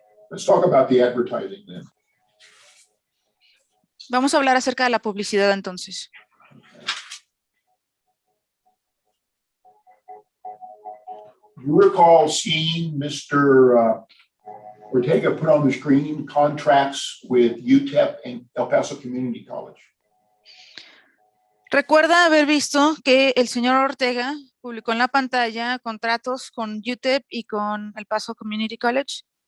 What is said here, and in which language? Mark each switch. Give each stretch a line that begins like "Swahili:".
English: Let's talk about the advertising then.
Spanish: Vamos a hablar acerca de la publicidad entonces.
English: You recall seeing Mr. Ortega put on the screen contracts with UTEP and El Paso Community College.
Spanish: Recuerda haber visto que el señor Ortega publicó en la pantalla contratos con UTEP y con El Paso Community College.